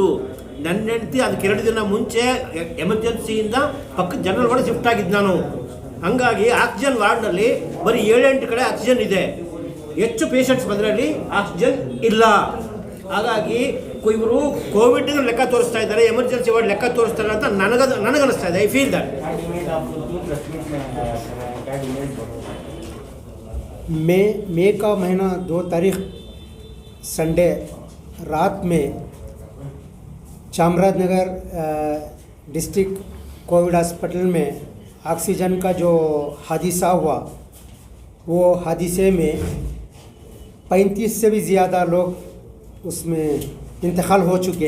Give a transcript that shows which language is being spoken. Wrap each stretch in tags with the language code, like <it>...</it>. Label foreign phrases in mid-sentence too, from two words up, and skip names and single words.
<kn>ನನ್ನ ಹೆಂಡತಿ ಅದಕ್ಕೆ 2 ದಿನ ಮುಂಚೆ ಎಮರ್ಜೆನ್ಸಿಯಿಂದ ಪಕ್ಕದ ಜನರಲ್ ವಾರ್ಡ್ ಶಿಫ್ಟ್ ಆಗಿದ್ದು ನಾನು. ಹಾಗಾಗಿ ಆಕ್ಸಿಜನ್ ವಾರ್ಡ್ನಲ್ಲಿ ಬರೀ 7-8 ಕಡೆ ಆಕ್ಸಿಜನ್ ಇದೆ, ಹೆಚ್ಚು ಪೇಷಂಟ್ಸ್ ಬಂದ್ರಲ್ಲಿ ಆಕ್ಸಿಜನ್ ಇಲ್ಲ. ಹಾಗಾಗಿ ಇವರು ಕೋವಿಡ್ ಲೆಕ್ಕ ತೋರಿಸ್ತಾ ಇದ್ದಾರೆ, ಎಮರ್ಜೆನ್ಸಿ ವಾರ್ಡ್ ಲೆಕ್ಕ ತೋರಿಸ್ತಾರೆ ಅಂತ ನನಗನ್ನಿಸ್ತಾ ಇದೆ.</kn> <en>I feel that.</en> <hi>मई का महीना 2 तारीख संडे रात में चामराजनगर डिस्ट्रिक्ट कोविड हॉस्पिटल में ऑक्सीजन का जो हादसा हुआ, वो हादसे में 35 से भी ज़्यादा लोग उसमें इंतकाल हो चुके।</hi>